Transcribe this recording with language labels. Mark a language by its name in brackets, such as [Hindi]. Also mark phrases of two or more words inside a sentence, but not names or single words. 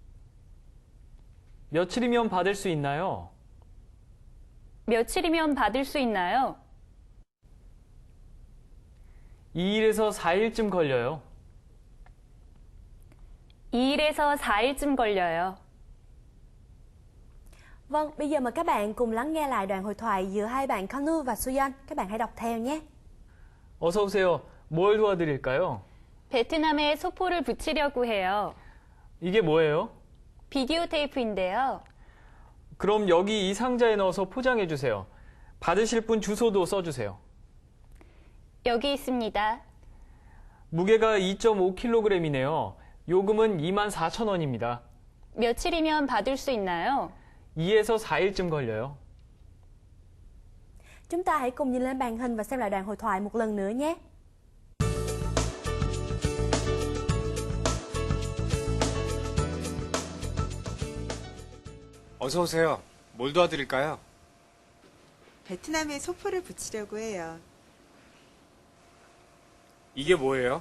[Korean] 며칠이면 받을 수 있나요? 며칠이면 받을 수 있나요? 2일에서 4일쯤 걸려요. 2일에서 4일쯤 걸려요. [Vietnamese] Vâng, bây giờ mời các bạn cùng lắng nghe lại đoạn hội thoại giữa hai bạn Con Nu và Suyan. Các bạn hãy đọc theo nhé. [Korean] 어서 오세요. 뭘 도와드릴까요? 베트남에 소포를 붙이려고 해요. 이게 뭐예요? 비디오 테이프인데요. 그럼 여기 이 상자에 넣어서 포장해 주세요. 받으실 분 주소도 써주세요. 여기 있습니다. 무게가 2.5kg이네요. 요금은 24,000원입니다. 며칠이면 받을 수 있나요? 2에서 4일쯤 걸려요. [Vietnamese] Chúng ta hãy cùng nhìn lên màn hình và xem lại đoạn hội thoại một lần nữa nhé. [Korean] 어서 오세요. 뭘 도와드릴까요? 베트남에 소포를 붙이려고 해요. 이게 뭐예요?